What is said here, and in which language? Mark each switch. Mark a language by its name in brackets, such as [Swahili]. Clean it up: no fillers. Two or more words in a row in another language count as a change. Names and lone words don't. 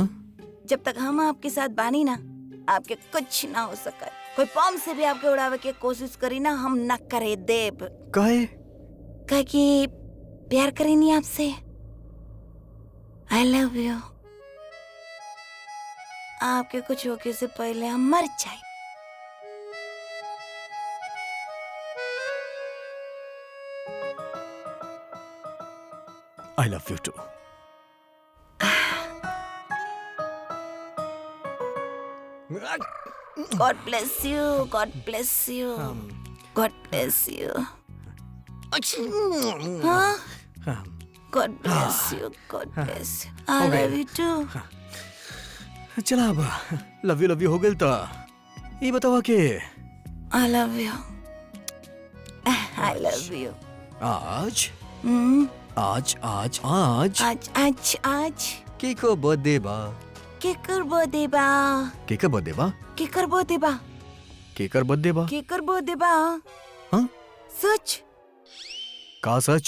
[Bhojpuri] जब तक हम आपके साथ बानी ना, आपके कुछ ना हो सकत। कोई बम से भी आपके उड़ावे के कोशिश करी ना, हम न करे देब। काहे कि प्यार करेनी आपसे। [English] I love you. [Bhojpuri] आपके कुछ होके से पहले हम मर जाए। [English] I love you too. God bless you. God bless you. God bless you. हाँ? God bless you. God bless you. I [Bhojpuri] हो गए। [English] love you too. [Bhojpuri] चला अब [English] love you [Bhojpuri] हो गइल त ई बतावा के [English] I love you. I love you. [Bhojpuri] आज हम्म। आज आज के को बर्थडे बा? केकर बर्थडे बा? केकर बर्थडे बा? केकर बर्थडे बा? केकर बर्थडे बा? केकर बर्थडे बा? हाँ? सच? का सच?